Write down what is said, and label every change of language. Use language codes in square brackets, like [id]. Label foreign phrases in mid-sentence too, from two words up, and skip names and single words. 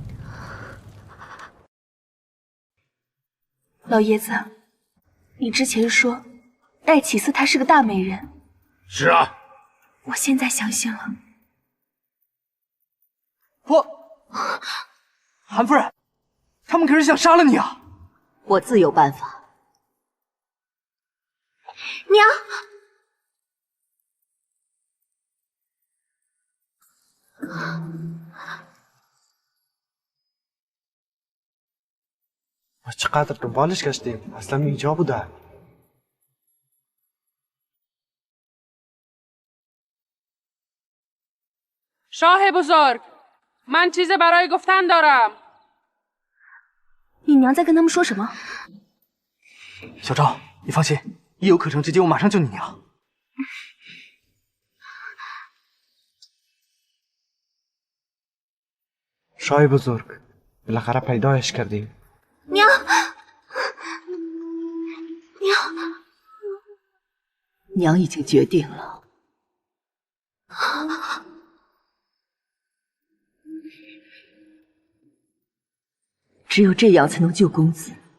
[zh] 老爷子，你之前说戴启思她是个大美人。是啊，我现在相信了。韩夫人，他们可是想杀了你啊！我自有办法。娘。 [fa] چقدر دنبالش گشتیم اصلا اینجا بوده. شاه بزرگ من چیز برای گفتن دارم. [zh] 你娘在跟他们说什么？小赵，你放心，一有可乘之机，我马上救你娘。 [fa] شاه بزرگ بالاخره پیدایش کردیم. [zh] 娘，娘，娘已经决定了。只有这样才能救公子。